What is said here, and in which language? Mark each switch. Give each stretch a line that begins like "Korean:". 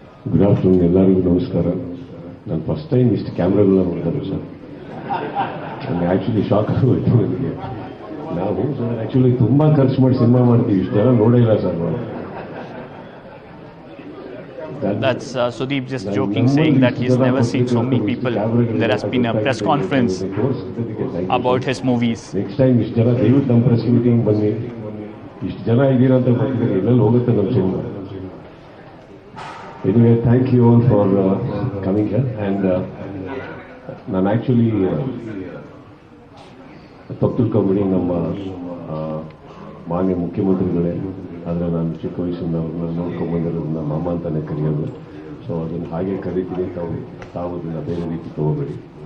English: good afternoon,
Kannada: ಎಲ್ಲರಿಗೂ ನಮಸ್ಕಾರ. ನಾನು ಫಸ್ಟ್ ಟೈಮ್ ಇಷ್ಟು ಕ್ಯಾಮ್ರಾಗಳನ್ನ ನೋಡ್ತಾರೆ ಸರ್. ನನಗೆ ಆ್ಯಕ್ಚುಲಿ ಶಾಕ್ ಆಗೋಯ್ತು ನನಗೆ. ನಾವು ಸರ್ ಆ್ಯಕ್ಚುಲಿ ತುಂಬ ಖರ್ಚು ಮಾಡಿ ಸಿನಿಮಾ ಮಾಡ್ತೀವಿ, ಇಷ್ಟೆಲ್ಲ ನೋಡೇ ಇಲ್ಲ ಸರ್ ನಾವು.
English: That's Sudeep just joking, saying that he's never seen so many people. There has been a press conference about his movies.
Kannada: Next time ಇಷ್ಟು ಜನ ದಯವಿಟ್ಟು ನಮ್ಮ ಪ್ರೆಸ್ ಮೀಟಿಂಗ್ ಬನ್ನಿ. ಇಷ್ಟು ಜನ ಇದ್ದೀರಾ ಅಂತ ಗೊತ್ತಿದ್ದಾರೆ, ಎಲ್ಲೆಲ್ಲಿ ಹೋಗುತ್ತೆ ನಮ್ಮ cinema.
English: Anyway, thank you all for coming here.
Kannada: And ನಾನು ಆ್ಯಕ್ಚುಲಿ ತಪ್ಪು ತಿಳ್ಕೊಂಬಿಡಿ, ನಮ್ಮ ಮಾನ್ಯ ಮುಖ್ಯಮಂತ್ರಿಗಳೇ, ಆದರೆ ನಾನು ಚಿಕ್ಕ ವಯಸ್ಸಿಂದ ಅವ್ರನ್ನ ನೋಡ್ಕೊಂಡ್ಬಂದಿರೋದನ್ನ ಮಾಮ ಅಂತಾನೆ ಕರೆಯೋದು. ಸೊ ಅದನ್ನು ಹಾಗೆ ಕರಿತೀನಿ, ತಾವು ಅದನ್ನು ಬೇರೆ ರೀತಿ ತಗೋಬೇಡಿ.